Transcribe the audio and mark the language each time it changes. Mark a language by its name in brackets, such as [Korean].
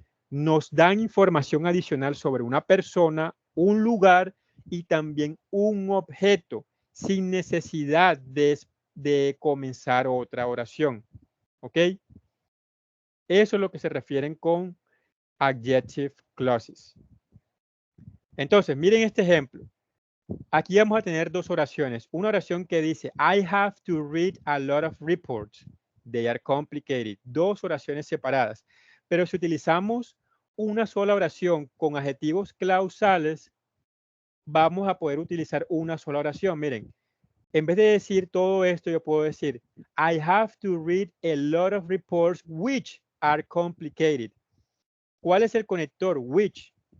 [Spanish] Nos dan información adicional sobre una persona, un lugar y también un objeto sin necesidad de de comenzar otra oración. ¿Ok? Eso es lo que se refieren con adjective clauses. Entonces, miren este ejemplo. Aquí vamos a tener dos oraciones. Una oración que dice, [English] I have to read a lot of reports. They are complicated. [Spanish] Dos oraciones separadas. Pero si utilizamos una sola oración con adjetivos clausales, vamos a poder utilizar una sola oración. Miren, en vez de decir todo esto, yo puedo decir, [English] I have to read a lot of reports which are complicated. [Spanish] ¿Cuál es el conector? Which.